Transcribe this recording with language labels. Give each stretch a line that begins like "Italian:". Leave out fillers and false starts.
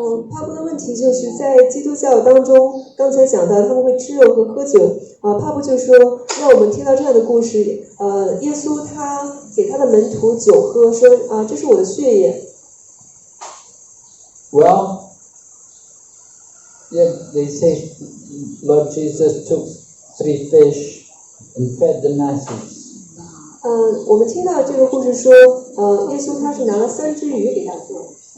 Chinese: 帕布的问题就是在基督教当中，刚才讲到他们会吃肉和喝酒。帕布就说，让我们听到这样的故事。耶稣他给他的门徒酒喝，说这是我的血液。
English: Well, yeah, they say Lord Jesus took 3 fish and fed the masses.
Chinese: 我们听到这个故事说，耶稣他是拿了3只鱼给他做。